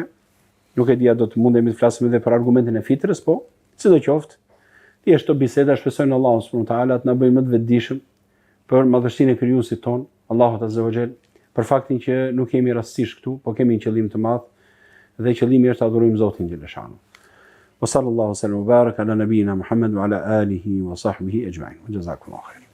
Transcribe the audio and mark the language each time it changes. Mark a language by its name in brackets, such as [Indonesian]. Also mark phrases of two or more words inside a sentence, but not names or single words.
[Albanian] Nuk e dia do të mundemi të flasim edhe për argumentin e fitrës, po sidoqoftë, thjesht këto biseda shpresojnë Allahun [Arabic] سبحانه وتعالى [Albanian] të na bëjë më të vetëdijshëm për madhështinë e krijuesit ton, Allahut [Arabic] عز وجل, [Albanian] për faktin që nuk jemi rastësisht këtu, po kemi një qëllim të madh dhe qëllimi është të adhurojmë Zotin xhaleshanu. [Arabic] وصلى الله وسلم وبارك على نبينا محمد وعلى آله وصحبه أجمعين. جزاكم الله خير.